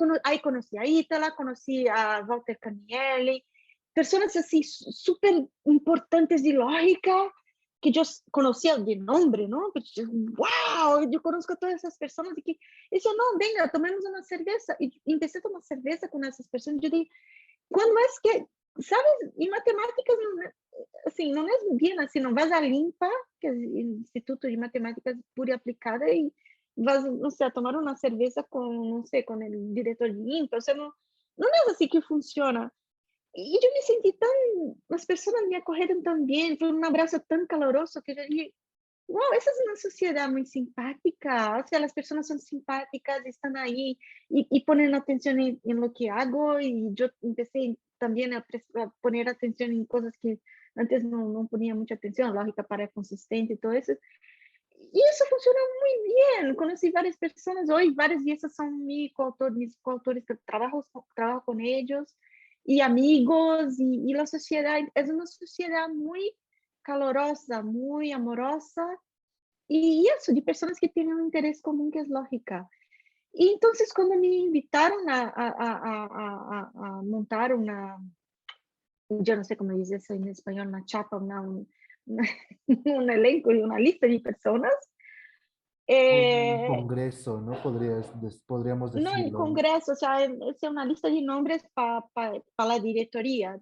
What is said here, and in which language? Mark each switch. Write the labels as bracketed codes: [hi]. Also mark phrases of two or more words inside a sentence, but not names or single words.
[es] Ahí conocí a Ítala, conocí a Walter Canielli, personas así súper importantes de lógica, que yo conocía de nombre, ¿no? Pero yo, wow, yo conozco a todas esas personas y que, eso no, venga, tomemos una cerveza. Y empecé a tomar cerveza con esas personas. Yo dije, ¿cuándo es que, sabes? Y matemáticas no, [pt] assim, não é bien assim, não [es] vas a [pt] Limpa, que é o Instituto de Matemáticas Pura e Aplicada, e vas, não sei, a tomar uma cerveja com, não sei, com o diretor de Limpa, você não, não é assim que funciona. E eu me senti tão, as pessoas me acolheram tão bem, foi um abraço tão caloroso que eu disse, wow, essa é uma sociedade muito simpática, [es] o sea, [pt] as pessoas são simpáticas, estão aí e ponen atenção em [es] lo que hago, [pt] e eu empecé também a poner atenção em coisas que antes não ponía muita atenção, lógica para consistente e todo isso. E isso funcionou muito bem. Conheci várias pessoas, hoje várias dessas são mis coautores que trabalho com eles, e amigos, e a sociedade é uma sociedade muito calorosa, muito amorosa, e isso, de pessoas que têm um interesse comum que é lógica. E então, quando me invitaram a montar uma, [es] yo no sé cómo dice eso en español, una chapa, un elenco y una lista de personas. Un Eh, congreso, ¿no? Podríamos no en decirlo, ¿no? congreso, o sea, es una lista de nombres para la directoría,